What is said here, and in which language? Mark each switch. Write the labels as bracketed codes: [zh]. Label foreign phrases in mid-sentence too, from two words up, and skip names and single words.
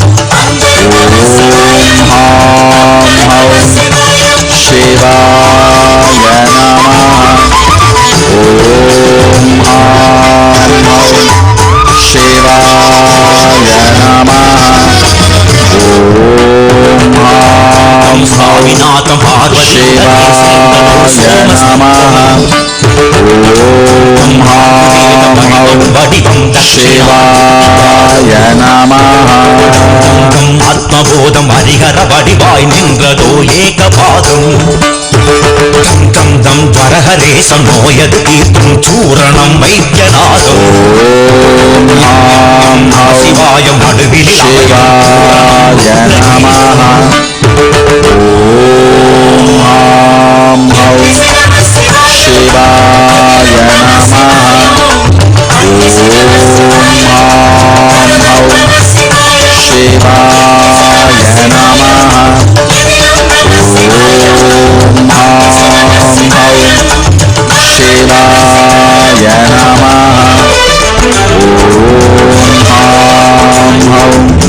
[sa] ॐ हां हौं शिवाय नमः ॐ हां हौं शिवाय नमः ॐ हां स्वामिनाथ शिवाय नमः ॐ हां हौं शिवाय नमः [ta] ஆத்மபோதம் ஹரிஹர வடிவாய் நின்றதோ ஏகபாதம் தம் தம் வரஹரேசம் நோயது தீர்க்கும் சூரணம் வைத்தியநாதம் சிவாயம் நடுவில் [sa] शिवाय नमः ॐ हां हौं शिवाय नमः ॐ हां हौं शिवाय नमः ॐ हां हौं शिवाय नमः ॐ हां हौं